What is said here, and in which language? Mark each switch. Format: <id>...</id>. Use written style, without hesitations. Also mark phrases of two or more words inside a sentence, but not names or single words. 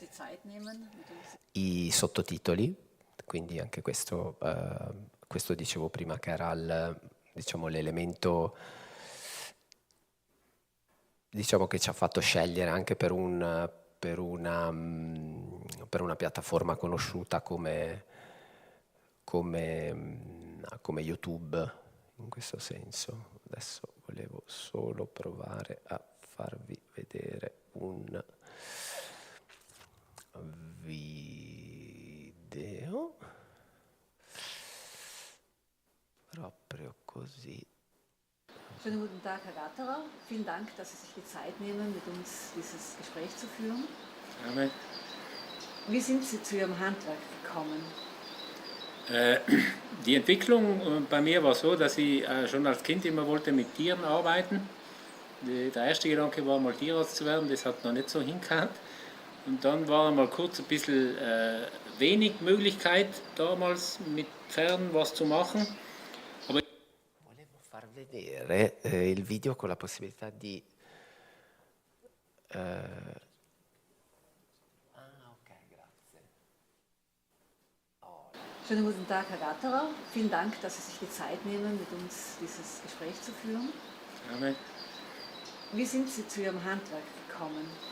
<it>i sottotitoli, quindi anche questo dicevo prima che era diciamo, l'elemento, diciamo, che ci ha fatto scegliere anche per una piattaforma conosciuta come YouTube, in questo senso. Adesso volevo solo provare a farvi vedere un video, proprio così.</it> <de>Schönen guten Tag, Herr Gatterer. Vielen Dank, dass Sie sich die Zeit nehmen, mit uns dieses Gespräch zu führen. Amen. Wie sind Sie zu Ihrem Handwerk gekommen? Die Entwicklung bei mir war so, dass ich schon als Kind immer wollte mit Tieren arbeiten. Der erste Gedanke war mal Tierarzt zu werden, das hat noch nicht so hingehauen. Und dann war mal kurz ein bisschen wenig Möglichkeit damals mit Pferden was zu machen.</de> <it>Volevo far vedere il video con la possibilità di</it> <de>Schönen guten Tag, Herr Gatterer. Vielen Dank, dass Sie sich die Zeit nehmen, mit uns dieses Gespräch zu führen. Amen. Wie sind Sie zu Ihrem Handwerk gekommen?</de>